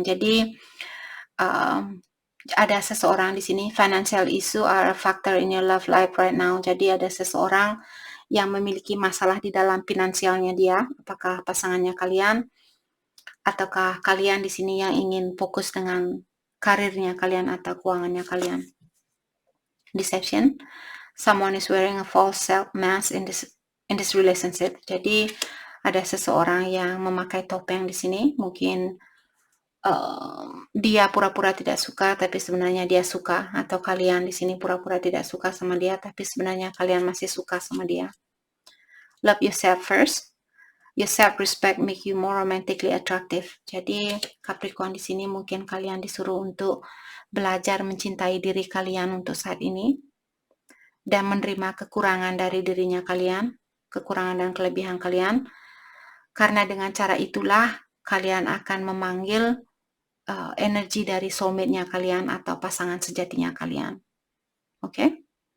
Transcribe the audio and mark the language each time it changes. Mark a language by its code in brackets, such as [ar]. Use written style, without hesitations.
[id] Jadi ada seseorang di sini, [en] financial issue are a factor in your love life right now. [id] Jadi ada seseorang yang memiliki masalah di dalam finansialnya dia, apakah pasangannya kalian ataukah kalian di sini yang ingin fokus dengan karirnya kalian atau keuangannya kalian. [en] Deception. Someone is wearing a false self mask in this relationship. [id] Jadi ada seseorang yang memakai topeng di sini, mungkin dia pura-pura tidak suka tapi sebenarnya dia suka, atau kalian di sini pura-pura tidak suka sama dia tapi sebenarnya kalian masih suka sama dia. [en] Love yourself first. Your self-respect make you more romantically attractive. [id] Jadi Capricorn di sini mungkin kalian disuruh untuk belajar mencintai diri kalian untuk saat ini dan menerima kekurangan dari dirinya kalian, kekurangan dan kelebihan kalian. Karena dengan cara itulah kalian akan memanggil energi dari soulmate-nya kalian atau pasangan sejatinya kalian. Oke?